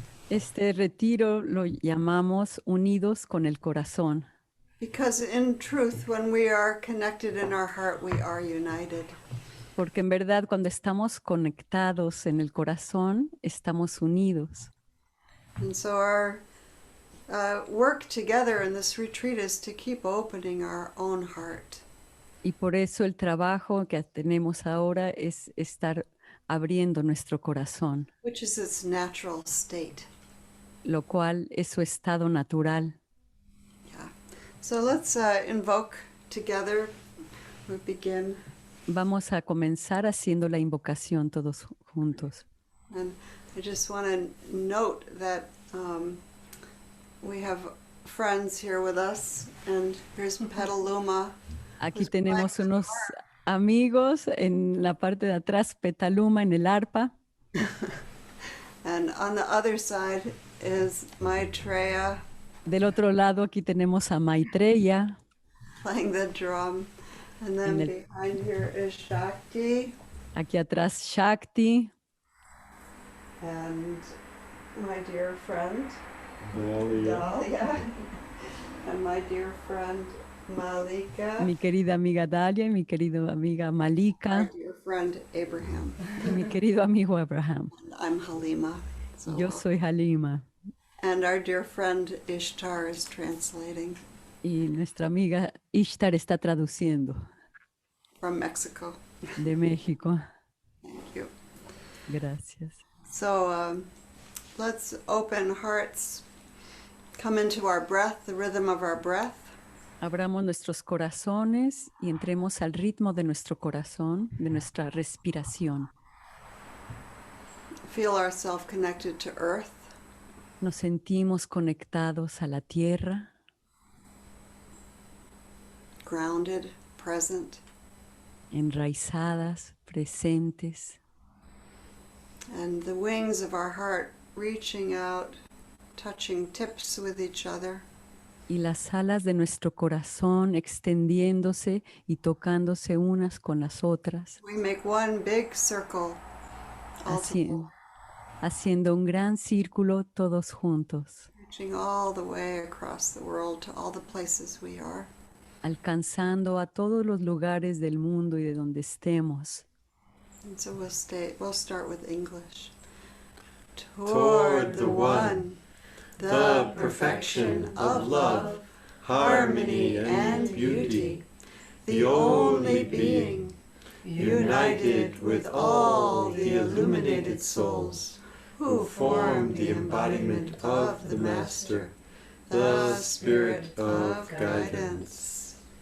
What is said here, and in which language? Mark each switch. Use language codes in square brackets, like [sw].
[es] Este retiro lo llamamos Unidos con el Corazón. [en] Because in truth, when we are connected in our heart, we are united. [es] Porque en verdad cuando estamos conectados en el corazón, estamos unidos. [en] And so our work together in this retreat is to keep opening our own heart. [es] Y por eso el trabajo que tenemos ahora es estar abriendo nuestro corazón. [en] Which is its natural state. [es] Lo cual es su estado natural. [en] Yeah. So let's invoke together. We begin. [es] Vamos a comenzar haciendo la invocación todos juntos. [en] And I just want to note that we have friends here with us, and here's Petaluma. [es] Aquí tenemos unos amigos en la parte de atrás, Petaluma en el arpa. [en] And on the other side is Maitreya. [es] Del otro lado aquí tenemos a Maitreya. [en] Playing the drum. And then behind here is Shakti. [es] Aquí atrás Shakti. [en] And my dear friend, Dalia. And my dear friend, Malika. [es] Mi querida amiga Dalia y mi querida amiga Malika. [en] My dear friend, Abraham. [es] Y mi querido amigo Abraham. [en] And I'm Halima. So, [es] Yo soy Halima [en] and our dear friend Ishtar is translating [es] y nuestra amiga Ishtar está traduciendo [en] from Mexico. [es] de México. [en] Thank you. [es] Gracias. [en] So let's open hearts, come into our breath, the rhythm of our breath. [es] Abramos nuestros corazones y entremos al ritmo de nuestro corazón, de nuestra respiración. [en] Feel ourselves connected to earth. [es] Nos sentimos conectados a la tierra, [en] Grounded, present, [es] enraizadas, presentes, [en] and the wings of our heart reaching out, touching tips with each other. [es] y las alas de nuestro corazón extendiéndose y tocándose unas con las otras, [en] We make one big circle, all together, [es] haciendo un gran círculo todos juntos, [en] reaching all the way across the world to all the places we are. [es] alcanzando a todos los lugares del mundo y de donde estemos. [en] And so we'll start with English. Toward the One, the perfection of love, harmony and beauty, the only being, united with all the illuminated souls, who form the embodiment of the Master, the Spirit of guidance.